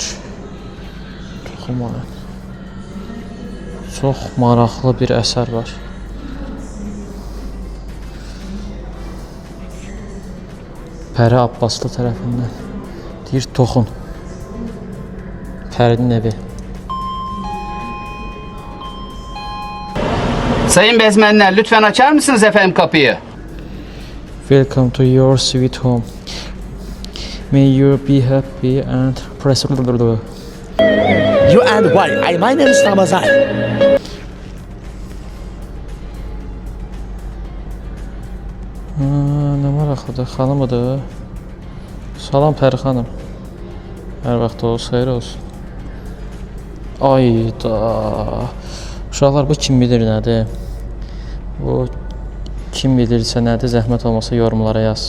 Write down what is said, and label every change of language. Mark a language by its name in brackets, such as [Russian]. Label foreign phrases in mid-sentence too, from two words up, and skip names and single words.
[Azerbaijani] Toxunmayın. Çox maraqlı bir əsər var. Pəri Abbaslı tərəfindən. Deyir toxun. Pərinin evi. [Turkish] Sayın bezmenler, lütfen açar mısınız efendim kapıyı? [English] Welcome to your sweet home. May you be happy and prosperous. You and why? My name is Ramazan. [Azerbaijani] Nə maraqlıdır, xanımıdır. Salam Pəri xanım. Hər vaxt olsun, xeyir olsun. Ayda. Uşaqlar bu kim bilir nədir? Bu kim bilirsə nədir, zəhmət olmasa yorumlara yazsın.